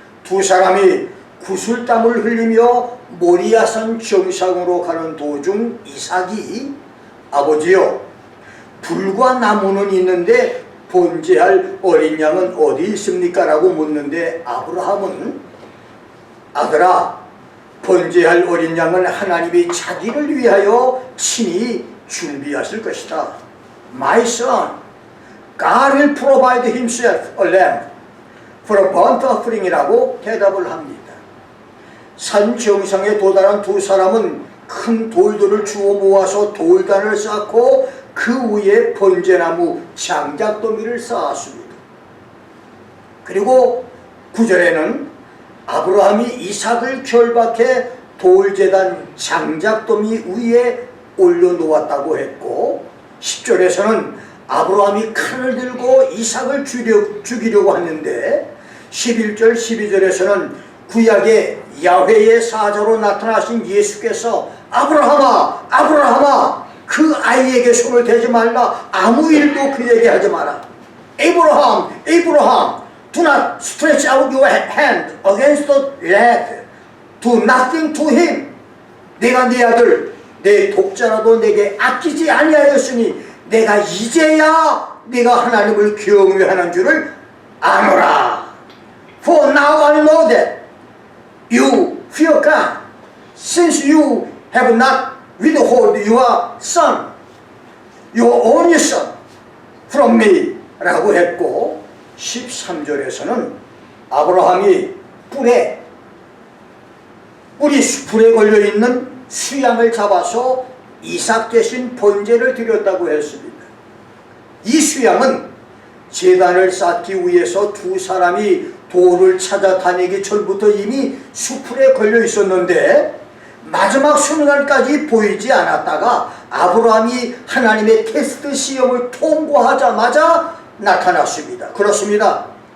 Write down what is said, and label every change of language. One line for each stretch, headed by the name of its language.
Korean: 2 사람이 구슬땀을 흘리며 모리아산 정상으로 가는 도중 이삭이 아버지요, 불과 나무는 있는데 번제할 어린 양은 어디 있습니까? 라고 묻는데 아브라함은 아들아, 번제할 어린 양은 하나님이 자기를 위하여 친히 준비하실 것이다.
English: My son, God will provide himself a lamb for a burnt offering이라고
Korean: 대답을 합니다. 산 정상에 도달한 2 사람은 큰 돌들을 주워 모아서 돌단을 쌓고 그 위에 번제나무 장작더미를 쌓았습니다. 그리고 9절에는 아브라함이 이삭을 결박해 돌제단 장작더미 위에 올려놓았다고 했고, 10절에서는 아브라함이 칼을 들고 이삭을 죽이려고 하는데, 11절 12절에서는 구약의 야훼의 사자로 나타나신 예수께서 아브라함아, 아브라함아, 그 아이에게 손을 대지 말라, 아무 일도 그에게 하지 마라.
English: Abraham, Abraham, do not stretch out your hand against the lad. Do nothing to him.
Korean: 내가 네 아들, 내 독자라도 내게 아끼지 아니하였으니 내가 이제야 내가 하나님을 경외하는 줄을 아노라.
English: For now I know that you fear God, since you have not withhold your son, your only son, from me
Korean: 라고 했고, 13절에서는 아브라함이 뿌리 수풀에 걸려있는 수양을 잡아서 이삭 대신 번제를 드렸다고 했습니다. 이 수양은 제단을 쌓기 위해서 두 사람이 돌을 찾아다니기 전부터 이미 수풀에 걸려 있었는데 마지막 순간까지 보이지 않았다가 아브라함이 하나님의 테스트 시험을 통과하자마자 나타났습니다. 그렇습니다.